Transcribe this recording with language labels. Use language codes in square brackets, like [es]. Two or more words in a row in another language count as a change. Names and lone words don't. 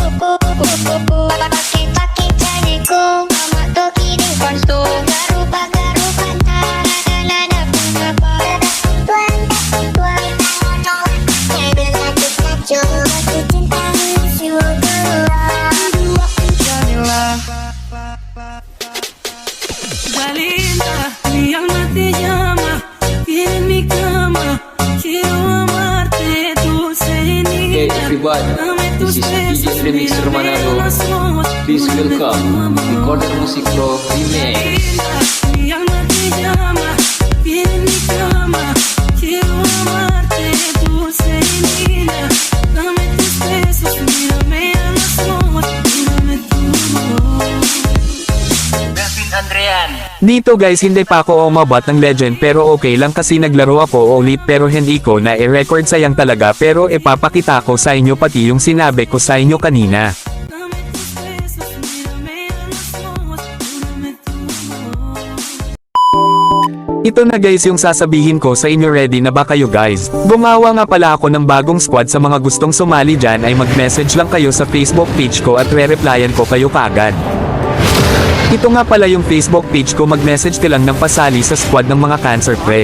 [es] Pakai jadiku mama toki di konsto garupa nada kenapa tuan bel kacau aku cinta siwa Valinda, mi alma te llama, quiere mi cama, quiero amarte, dulce [en] Hey [es] niña. [en] everybody, this is DJ Remix Romanado. Please welcome Recorder Music Pro Remix. [es] Mi alma te llama, quiere mi cama, quiero amarte, dulce niña. Dame tus besos, mírame a los ojos, dame tu voz. [tl] Melvin Andrean, Dito guys, hindi pa ako umabot ng legend, pero okay lang kasi naglaro ako ulit, pero hindi ko na i-record, sayang talaga, pero ipapakita ko sa inyo pati yung sinabi ko sa inyo kanina. [es] Dame tus besos, mírame a los ojos, dame tu voz. [tl] Ito na guys yung sasabihin ko sa inyo, ready na ba kayo guys? Gumawa nga pala ako ng bagong squad, sa mga gustong sumali dyan ay mag-message lang kayo sa Facebook page ko at re-replyan ko kayo kagad. Ito nga pala yung Facebook page ko, mag-message ka lang ng pasali sa squad ng mga cancer pre.